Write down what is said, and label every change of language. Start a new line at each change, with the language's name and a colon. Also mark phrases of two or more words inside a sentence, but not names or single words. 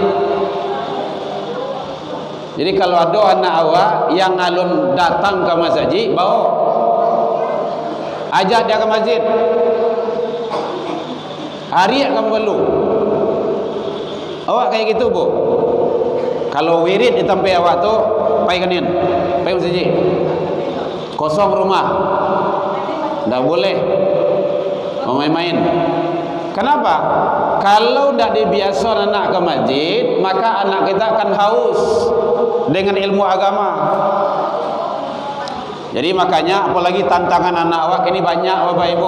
Indonesian: Jadi kalau ada anak awak yang alun datang ke masjid, bawa, ajak dia ke masjid. Hari kamu perlu. Awak kayak gitu, Bu?
Minangkabau: Kalau wirid di tempat awak tu, pai kanin, pai masjid.
Indonesian: Kosong rumah. Tak boleh main-main. Kenapa? Kalau tidak dibiasakan anak ke masjid, maka anak kita akan haus dengan ilmu agama. Jadi makanya apalagi tantangan anak awak ini banyak, Bapak Ibu.